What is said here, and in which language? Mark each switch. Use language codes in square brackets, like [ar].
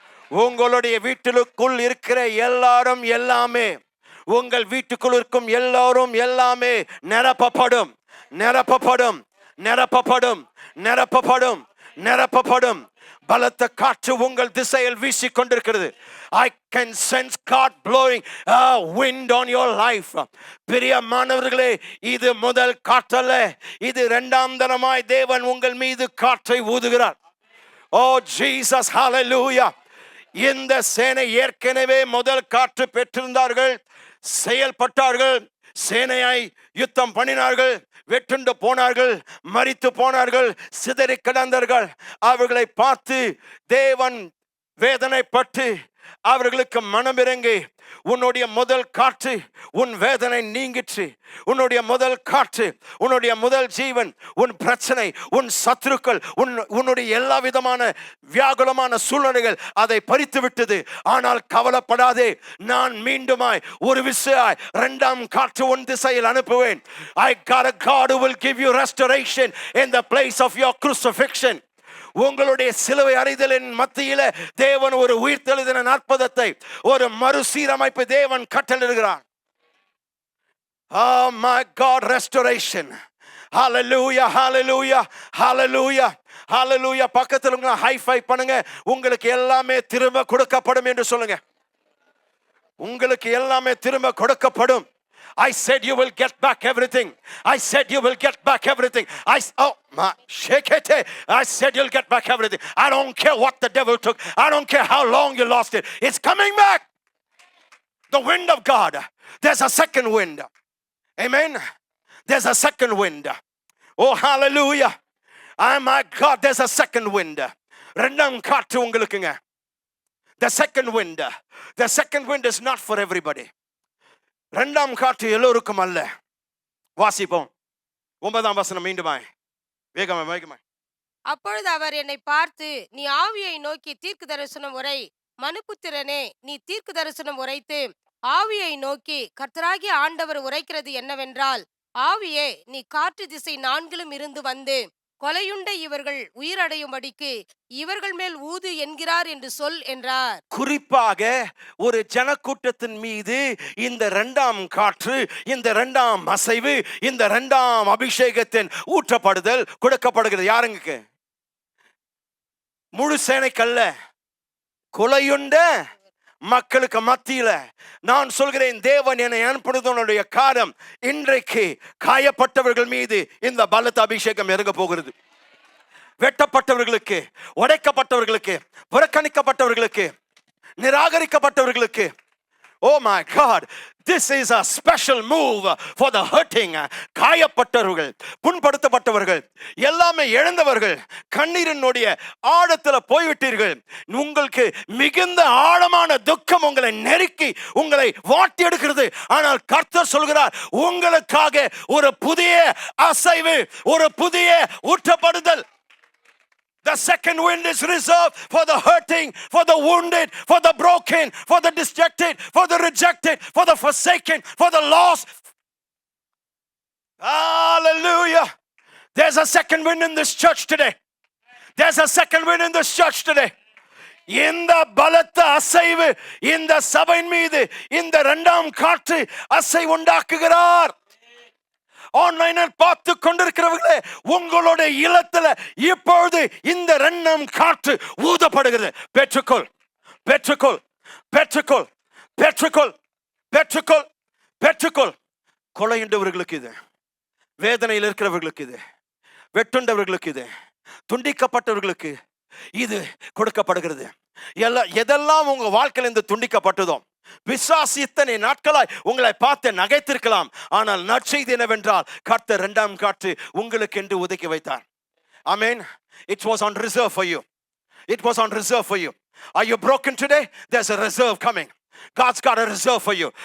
[ta] உங்களுடைய வீட்டிற்குள் இருக்கிற எல்லாரும் எல்லாமே, உங்கள் வீட்டுக்குள் இருக்கும் எல்லாரும் எல்லாமே நிரப்பப்படும், நிரப்பப்படும், நிரப்பப்படும், நிரப்பப்படும், நிரப்பப்படும். பலத்த காற்று உங்கள் திசையில் வீசிக் கொண்டிருக்கிறது. [en] I can sense God blowing a wind on your life. [ta] பிரியமானவர்களே, இது முதல் காற்றல்ல, இது இரண்டாம் தரமாய் தேவன் உங்கள் மீது காற்றை ஊதுகிறார். ஓ ஜீசஸ், ஹalleluya. இந்த சேனை ஏற்கனவே முதல் காற்று பெற்றிருந்தார்கள், செயல்பட்டார்கள், சேனையாய் யுத்தம் பண்ணினார்கள், வெட்டுண்டு போனார்கள், மரித்து போனார்கள், சிதறி கிடந்தார்கள். அவர்களை பார்த்து தேவன் வேதனைப்பட்டு அவர்களுக்கு மனமிறங்கி, உன்னுடைய முதல் காற்று உன் வேதனை நீங்கிற்று, உன்னுடைய முதல் காற்று, உன்னுடைய முதல் ஜீவன், உன் பிரச்சனை, உன் சத்துருக்கள், உன்னுடைய எல்லா விதமான வியாகுலமான சூழ்நிலைகள் அதை பறித்து விட்டது. ஆனால் கவலைப்படாதே, நான் மீண்டுமாய் ஒரு விசையாய் இரண்டாம் காற்று உன் திசையில் அனுப்புவேன். [en] I got a God who will give you restoration in the place of your crucifixion. [ta] உங்களுடைய சிலுவை அறிதலின் மத்தியில தேவன் ஒரு உயிர்த்தெழுதின அற்புதத்தை, ஒரு மறுசீரமைப்பு தேவன் கட்டளையிடுகிறார். [en] Oh my God, restoration. Hallelujah, hallelujah, hallelujah, hallelujah. [ta] பக்கத்துல உங்க ஹை ஃபைவ் பண்ணுங்க. உங்களுக்கு எல்லாமே திரும்ப கொடுக்கப்படும் என்று சொல்லுங்க. உங்களுக்கு எல்லாமே திரும்ப கொடுக்கப்படும். [en] I said you will get back everything. I said you will get back everything. Shake it. I said you'll get back everything. I don't care what the devil took. I don't care how long you lost it. It's coming back. The wind of God. There's a second wind. Amen. There's a second wind. Oh, hallelujah. Oh my God, there's a second wind. [ta] ரெண்டாம் காற்று உங்களுக்குங்க. [en] The second wind. The second wind is not for everybody. [ta] இரண்டாம் காற்று எல்லோருக்கும் அல்ல. வாசிப்போம் 9ஆம் வசனம் மீண்டுமாய் வேகமாய். அப்பொழுது அவர் என்னை பார்த்து, நீ ஆவியை நோக்கி தீர்க்க தரிசனம் உரை, மனுபுத்திரனே, நீ தீர்க்க தரிசனம் உரைத்து ஆவியை நோக்கி, கர்த்தராகிய ஆண்டவர் உரைக்கிறது என்னவென்றால், ஆவியே, நீ காற்று திசை நான்கிலும் இருந்து வந்து கொலையுண்ட இவர்கள் உயிரடையும்படிக்கு இவர்கள் மேல் ஊது என்கிறார் என்று சொல் என்றார். குறிப்பாக ஒரு ஜனக்கூட்டத்தின் மீது இந்த இரண்டாம் காற்று, இந்த இரண்டாம் அசைவு, இந்த இரண்டாம் அபிஷேகத்தின் ஊற்றப்படுதல் கொடுக்கப்படுகிறது. யாருங்க? முழு சேனைக்கல்ல, கொலையுண்ட மக்களுக்கு மத்தியில. நான் சொல்கிறேன், தேவன் என்னை அனுப்புவதனுடைய காரணம், இன்றைக்கு காயப்பட்டவர்கள் மீது இந்த பலத்த அபிஷேகம் இறங்க போகிறது. வெட்டப்பட்டவர்களுக்கு, உடைக்கப்பட்டவர்களுக்கு, புறக்கணிக்கப்பட்டவர்களுக்கு, நிராகரிக்கப்பட்டவர்களுக்கு. [en] Oh my God, this is a special move for the hurting. [ta] காயப்பட்டவர்கள், புண்படுத்தப்பட்டவர்கள், எல்லாமே இழந்தவர்கள், கண்ணீரினுடைய ஆழத்துல போய்விட்டீர்கள். உங்களுக்கு மிகுந்த ஆழமான துக்கம் உங்களை நெருக்கி உங்களை வாட்டி எடுக்கிறது. ஆனால் கர்த்தர் சொல்கிறார், உங்களுக்காக ஒரு புதிய அசைவு, ஒரு புதிய ஊற்றப்படுதல். [en] The second wind is reserved for the hurting, for the wounded, for the broken, for the dejected, for the rejected, for the forsaken, for the lost. Hallelujah. There's a second wind in this church today. There's a second wind in this church today. [ta] இந்த பலத்த அசைவு இந்த சபையின் மீது இந்த இரண்டாம் காற்று அசை உண்டாக்குகிறார். ஆன்லைனில் பார்த்து கொண்டிருக்கிறவர்களே, உங்களுடைய இல்லத்துல இப்பொழுது இந்த இரண்டாம் காற்று ஊதப்படுகிறது. பெற்றுக்கொள், பெற்றுக்கொள், பெற்றுக்கொள், பெற்றுக்கொள், பெற்றுக்கொள், பெற்றுக்கொள். கொலையுண்டவர்களுக்கு இது, வேதனையில் இருக்கிறவர்களுக்கு இது, வெட்டுண்டவர்களுக்கு இது, துண்டிக்கப்பட்டவர்களுக்கு இது கொடுக்கப்படுகிறது. எதெல்லாம் உங்க வாழ்க்கையில் இந்த துண்டிக்கப்பட்டதோ, பிசாசு இத்தனை நாட்களாய் உங்களை பார்த்து நகைத்திருக்கலாம். ஆனால் நற்செய்தி என்னவென்றால், கர்த்தர் இரண்டாம் காற்று உங்களுக்கு என்று ஒதுக்கி வைத்தார். ஆமென். [en] It was on reserve for you. It was on reserve for you. Are you broken today? There's a reserve coming. God's got a reserve for you.